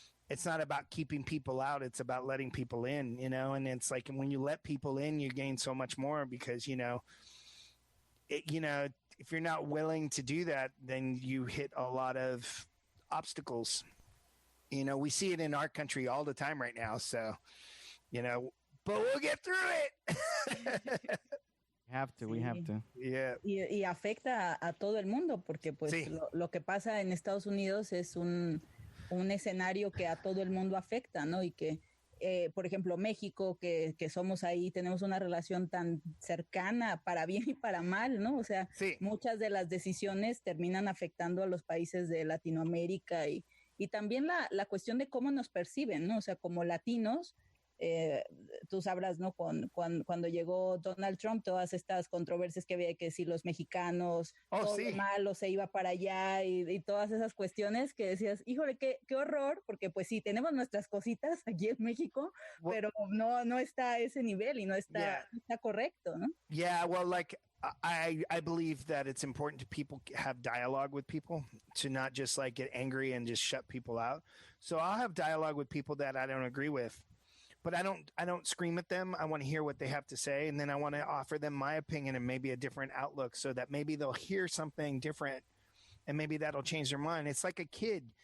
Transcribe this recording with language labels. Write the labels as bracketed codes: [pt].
[en] It's not about keeping people out. It's about letting people in. You know, and it's like when you let people in, you gain so much more, because you know, if you're not willing to do that, then you hit a lot of obstacles. You know, we see it in our country all the time right now. So, you know, but we'll get through it. We have to. Yeah. [es] Y afecta a todo el mundo, porque pues sí. lo que pasa en Estados Unidos es un escenario que a todo el mundo afecta, ¿no? Y que, por ejemplo, México, que somos ahí, tenemos una relación tan cercana para bien y para mal, ¿no? O sea, sí. Muchas de las decisiones terminan afectando a los países de Latinoamérica y también la cuestión de cómo nos perciben, ¿no? O sea, como latinos, tú sabrás, ¿no? Cuando llegó Donald Trump, todas estas controversias que había, que si los mexicanos, todo sí. Malo se iba para allá y todas esas cuestiones que decías, híjole, qué horror, porque pues sí, tenemos nuestras cositas aquí en México, pero no está a ese nivel y no está correcto, ¿no? [en] Yeah, well, like, I believe that it's important to people have dialogue with people, to not just like get angry and just shut people out. So I'll have dialogue with people that I don't agree with, but I don't scream at them. I want to hear what they have to say, and then I want to offer them my opinion and maybe a different outlook, so that maybe they'll hear something different and maybe that'll change their mind. It's like a kid.